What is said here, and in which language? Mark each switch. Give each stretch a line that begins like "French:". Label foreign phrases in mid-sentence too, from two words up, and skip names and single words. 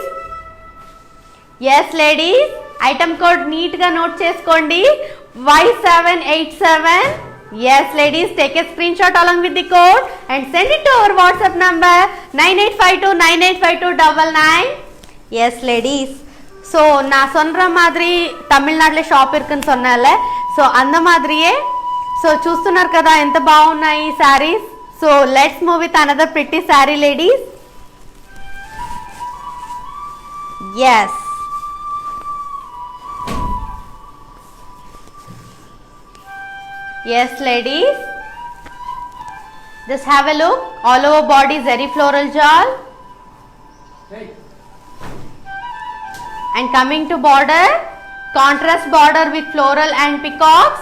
English: Yes ladies, item code neat ga note cheskondi Y787. Yes ladies, take a screenshot along with the code and send it to our WhatsApp number 9852985299. Yes ladies, so
Tamil: நான் சொல்ற மாதிரி తమిళనాడులో షాప్ இருக்குன்னு சொன்னேன்ல, சோ அந்த மாதிரியே.
Telugu: సో చూస్తున్నారు కదా ఎంత బాగున్నాయి ఈ సారీస్.
English: So let's move with another pretty saree ladies. yes yes ladies, just have a look. All over body zari floral jal. And coming to border, contrast border with floral and peacocks.